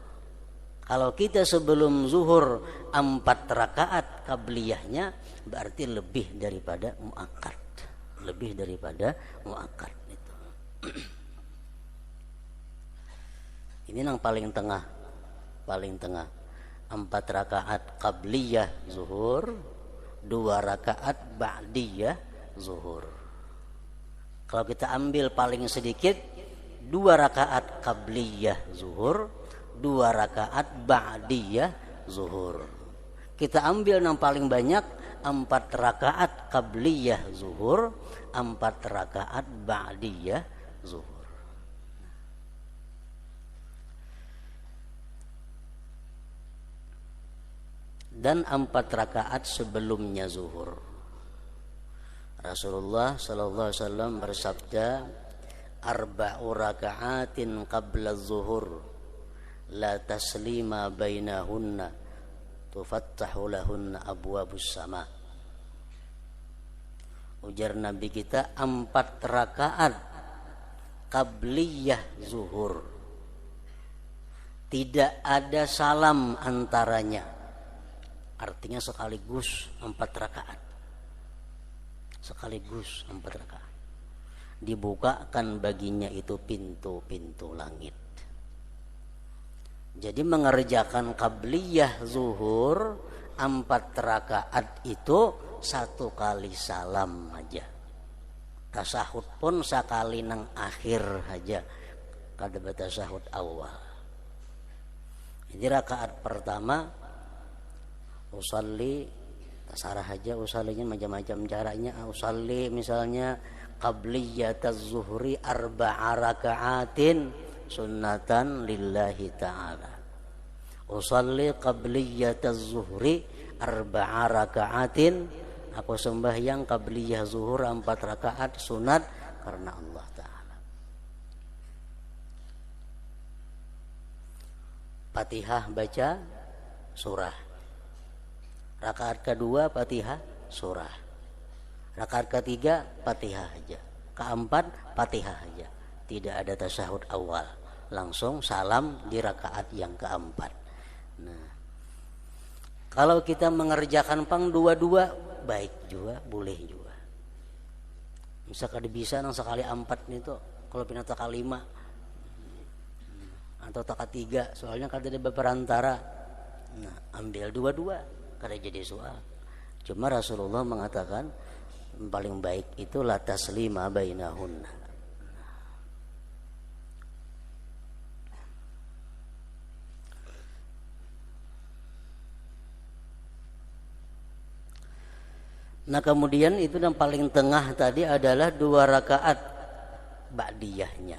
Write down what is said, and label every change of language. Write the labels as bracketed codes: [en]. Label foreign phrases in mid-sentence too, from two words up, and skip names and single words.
[id] Kalau kita sebelum zuhur 4 rakaat qabliyahnya, berarti lebih daripada muakkad. Itu. Ini yang paling tengah. 4 rakaat qabliyah zuhur, 2 rakaat ba'diyah zuhur. Kalau kita ambil paling sedikit, 2 rakaat qabliyah zuhur, 2 rakaat ba'diyah zuhur. Kita ambil yang paling banyak, 4 rakaat qabliyah zuhur, 4 rakaat ba'diyah zuhur. Dan 4 rakaat sebelumnya zuhur. [ar] رسول الله صلى الله عليه وسلم bersabda, أربع ركعات قبل الظهر لا تسليم بينهن تفتح لهن أبواب السماء. [id] Ujar Nabi kita, 4 rakaat qabliyah zuhur, tidak ada salam antaranya. Artinya sekaligus 4 rakaat. Dibukakan baginya itu pintu-pintu langit. Jadi mengerjakan qabliyah zuhur 4 rakaat itu 1 kali salam aja. Tasahud pun sekali nang akhir aja, kada batasahud awal. Jadi rakaat pertama usalli, tasarah aja usallinya macam-macam caranya. [ar] Usalli misalnya قبلية الظهر 4 ركعات سنة لله تعالى. أصلي قبلية الظهر 4 ركعات, [id] aku sembahyang qabliyah zuhur 4 rakaat sunat karena Allah Ta'ala. Fatihah baca surah. Rakaat kedua Fatihah surah. Rakaat ketiga Fatihah aja. Keempat Fatihah aja. Tidak ada tasyahud awal. Langsung salam di rakaat yang keempat. Nah, kalau kita mengerjakan pang 2-2 baik juga, boleh juga. Misalkan bisa nang sekali 4 itu, kalau pindah kali 5 atau taka 3, soalnya kada ada berantara. Nah, ambil 2-2. Kada jadi soal. Cuma Rasulullah mengatakan paling baik itu [ar] لا تسليم بينهن. [id] Nah, kemudian itu yang paling tengah tadi adalah 2 rakaat ba'diyahnya.